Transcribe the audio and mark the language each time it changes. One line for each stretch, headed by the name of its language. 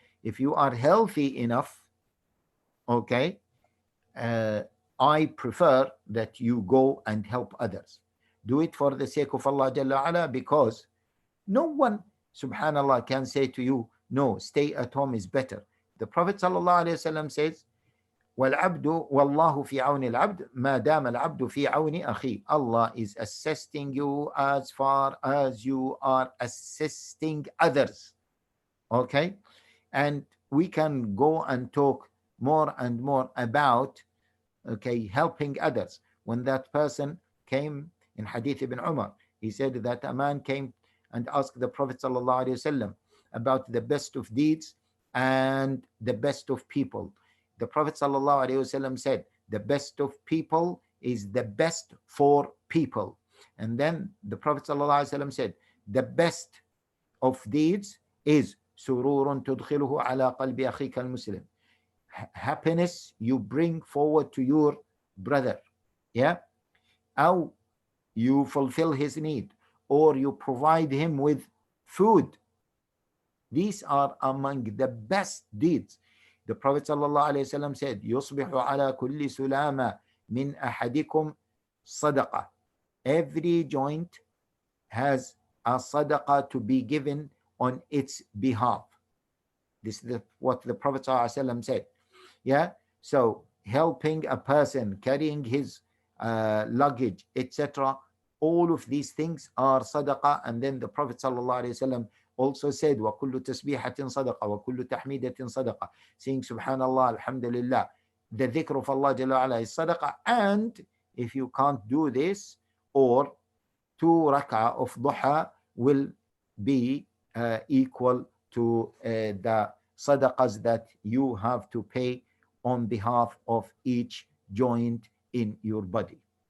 English: If you are healthy enough, okay, I prefer that you go and help others. Do it for the sake of Allah Jalla Ala, because no one, subhanallah, can say to you, no, stay at home is better. The Prophet sallallahu alaihi wasallam says,
Arabic: وَالْعَبْدُ وَاللَّهُ فِي عَوْنِ الْعَبْدِ مَا دَامَ الْعَبْدُ فِي عَوْنِ أَخِيهِ.
English: Allah is assisting you as far as you are assisting others. Okay? And we can go and talk more and more about, okay, helping others. When that person came in Hadith ibn Umar, he said that a man came and asked the Prophet sallallahu alaihi wasallam about the best of deeds and the best of people. The Prophet sallallahu alaihi wasallam said, the best of people is the best for people. And then the Prophet sallallahu alaihi wasallam said, the best of deeds is
Arabic: sururun tudkhiluhu ala qalbi akhika al-muslim.
English: Happiness you bring forward to your brother. Yeah? Or you fulfill his need, or you provide him with food. These are among the best deeds. The Prophet ﷺ said,
Arabic: يُصْبِحُ عَلَى كُلِّ سُلَامَ مِنْ أَحَدِكُمْ صَدَقَةً.
English: Every joint has a sadaqah to be given on its behalf. This is what the Prophet ﷺ said. Yeah, so helping a person, carrying his luggage, etc., all of these things are sadaqah. And then the Prophet ﷺ also said,
Arabic: وَكُلُّ تَسْبِيحَةٍ صَدَقَةٍ وَكُلُّ تَحْمِيدَةٍ صَدَقَةٍ.
English: Saying Subhanallah, Alhamdulillah, the dhikr of Allah Jalla Ala is sadaqah. And if you can't do this, or 2 rak'ah of duha will be equal to the sadaqahs that you have to pay on behalf of each joint in your body.